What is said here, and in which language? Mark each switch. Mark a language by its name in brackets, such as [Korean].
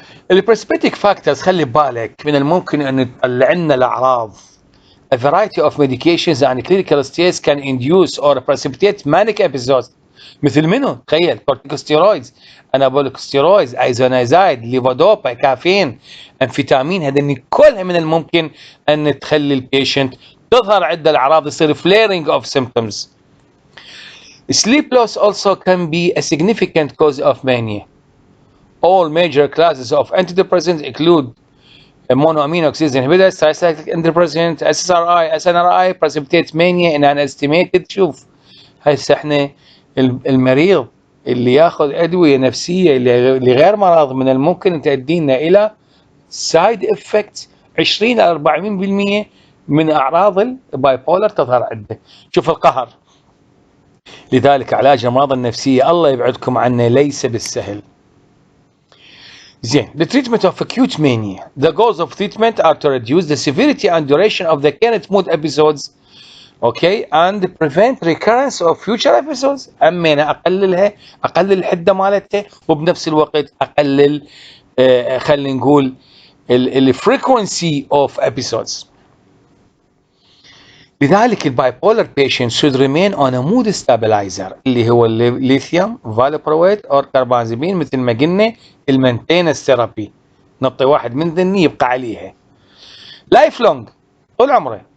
[Arabic] البريسبيتيك فاكتورز خلي بالك من الممكن ان تطلع لنا الاعراض. [English] A variety of medications and clinical states can induce or precipitate manic episodes. [Arabic] مثل منه؟ تخيل كورتيكوستيرويدز، انابوليك ستيرويدز، ايزونازايد، ليفودوبا، كافيين، انفيتامين، هذني كلها من الممكن ان تخلي البيشنت تظهر عنده الاعراض، يصير [English] flaring of symptoms. Sleep loss also can be a significant cause of mania. All major classes of antidepressants include monoamine oxidase inhibitors, tricyclic antidepressant, SSRI, SNRI precipitate mania in an estimated. [Arabic] شوف هسه احنا المريض اللي ياخذ ادويه نفسيه لغير مرض من الممكن ان تؤدي لنا الى سايد افكت 20 الى 40% من اعراض البايبولر تظهر عنده. شوف القهر. لذلك علاج الامراض النفسيه الله يبعدكم عنه ليس بالسهل. زين. [English] The treatment of acute mania. The goals of treatment are to reduce the severity and duration of the current mood episodes, okay, and prevent recurrence of future episodes. [Arabic] أنا أقلل الحدة مالتها وبنفس الوقت أقلل خلينا نقول [English] frequency of episodes. [Arabic] لذلك البايبولر [English] patient should remain on a mood stabilizer [Arabic] اللي هو الليثيوم فالبرويت أو كربامازيبين مثل ما قلنا المينتيننس ثيرابي، نعطي واحد من ذني يبقى عليها لايف لونج طول عمره.